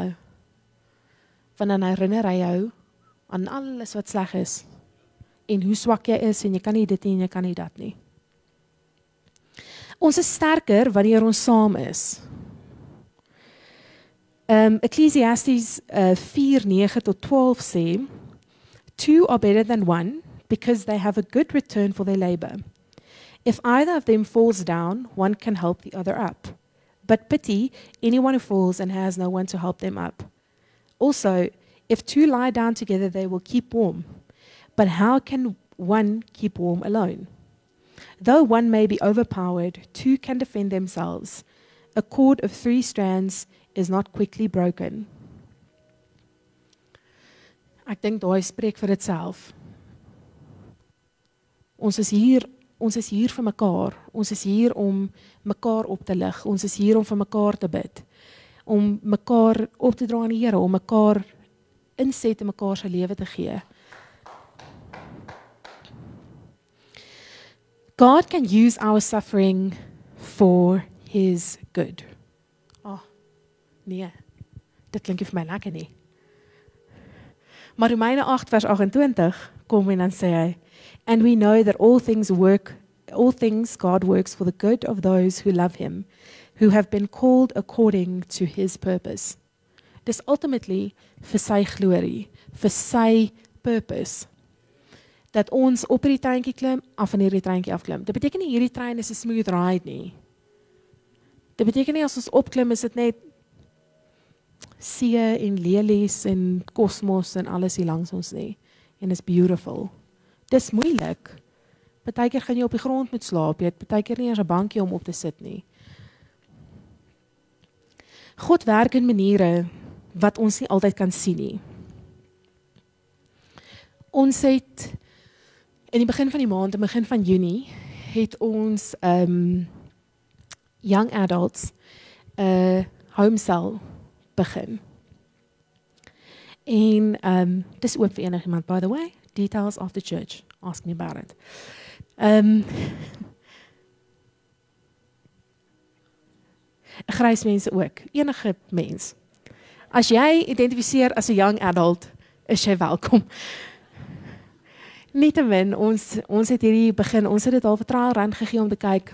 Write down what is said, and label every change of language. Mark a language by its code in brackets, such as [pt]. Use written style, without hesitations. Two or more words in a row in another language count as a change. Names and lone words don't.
[af] Want dan herinner hy jou aan alles wat sleg is. En hoe swak jy is, en jy kan nie dit nie, en jy kan nie dat nie. Ons is sterker wanneer ons saam is. [en] Ecclesiastes 4:9-12 sê, 2 are better than one, because they have a good return for their labor. If either of them falls down, one can help the other up. But pity anyone who falls and has no one to help them up. Also, if two lie down together, they will keep warm. But how can one keep warm alone? Though one may be overpowered, two can defend themselves. A cord of 3 strands is not quickly broken. [af] Ek dink daai spreek vir ditself. Ons is hier vir mekaar. Ons is hier om mekaar op te lig. Ons is hier om vir mekaar te bid. Om mekaar op te dra aan die Here, om mekaar inset in mekaar se lewe te gee. [en] God can use our suffering for his good. [af] Nee, dit klink vir my lekker nie. Maar Romeine 8 vers 28 kom en dan sê hy, [en] and we know that all things God works for the good of those who love him, who have been called according to his purpose. [af] Dis ultimately vir sy glorie, vir sy purpose. Dat ons op hierdie treintjie klim, af van hierdie treintjie afklim. Dit beteken nie hierdie trein is 'n [en] smooth ride [af] nie. Dit beteken nie as ons opklim is dit net see en lelies en kosmos en alles hier langs ons nie. En is beautiful. Dis moeilik. Partykeer gaan jy op die grond moet slaap. Jy het partykeer nie eens 'n bankie om op te sit nie. God werk in maniere wat ons nie altyd kan sien nie. Ons het in die begin van die maand, in die begin van Junie, het ons [en] young adults home cell [af] begin. En dis oop vir enigiemand, [en] by the way, details after church, ask me about it. [af] Grys mense ook, enige mens. As jy identifiseer as 'n [en] young adult, [af] is jy welkom. Nietemin, ons het hierdie begin, ons het dit al vir [en] trial run [af] gegee om te kyk.